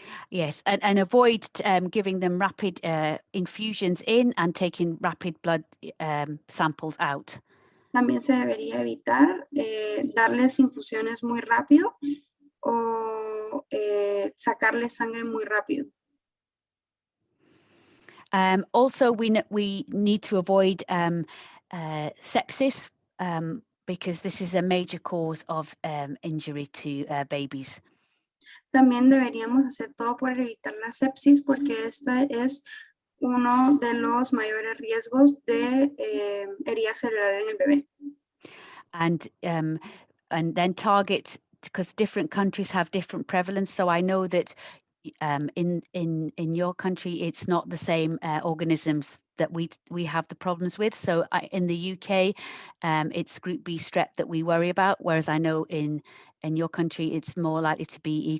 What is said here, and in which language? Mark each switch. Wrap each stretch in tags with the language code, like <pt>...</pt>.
<en>Yes, and avoid giving them rapid infusions in and taking rapid blood samples out.</en> <es>También se debería evitar darles infusiones muy rápido o sacarles sangre muy rápido.</es> <en>Also, we need to avoid sepsis because this is a major cause of injury to babies.</en> <es>También deberíamos hacer todo por evitar la sepsis, porque esta es uno de los mayores riesgos de herida cerebral en el bebé.</es> <en>And then target, because different countries have different prevalence. So I know that in your country, it's not the same organisms that we have the problems with. So in the UK, it's group B strep that we worry about, whereas I know in your country, it's more likely to be E.</en>